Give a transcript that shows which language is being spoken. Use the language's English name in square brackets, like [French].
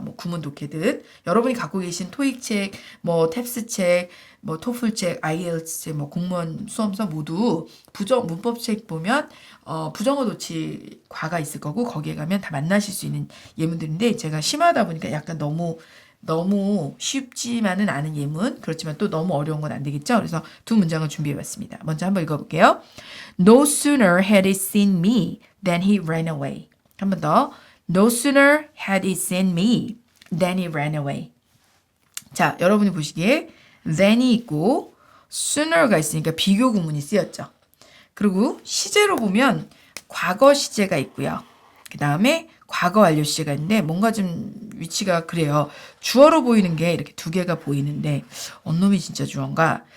[Korean] 뭐 구문 독해듯 여러분이 갖고 계신 토익책, 뭐 탭스책, 뭐 토플책, IELTs책, 뭐 공무원 수험서 모두 문법책 보면 부정어 도치 과가 있을 거고 거기에 가면 다 만나실 수 있는 예문들인데 제가 심하다 보니까 약간 너무 쉽지만은 않은 예문 그렇지만 또 너무 어려운 건 안 되겠죠. 그래서 두 문장을 준비해봤습니다. 먼저 한번 읽어볼게요. [English] No sooner had he seen me than he ran away. [Korean] 한 번 더. [English] No sooner had he seen me than he ran away. [Korean] 자, 여러분이 보시기에 than이 있고 sooner가 있으니까 비교 구문이 쓰였죠. 그리고 시제로 보면 과거 시제가 있고요. 그 다음에 과거 완료 시제가 있는데 뭔가 좀 위치가 그래요. 주어로 보이는 게 이렇게 두 개가 보이는데 놈이 진짜 주어인가?